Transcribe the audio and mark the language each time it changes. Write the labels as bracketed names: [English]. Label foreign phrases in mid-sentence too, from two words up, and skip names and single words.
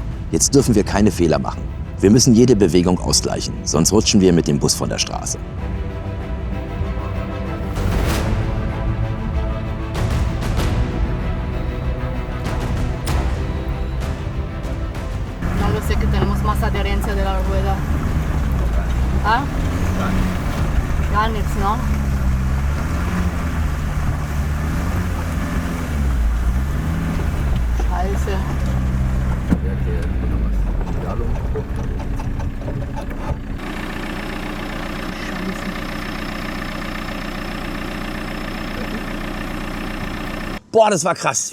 [German] Jetzt dürfen wir keine Fehler machen. Wir müssen jede Bewegung ausgleichen, sonst rutschen wir mit dem Bus von der Straße. [Spanish] No lo sé que tenemos más adherencia de la rueda. [German] ¿Ah? Gar nichts, ¿no? Scheiße. Boah, das war krass.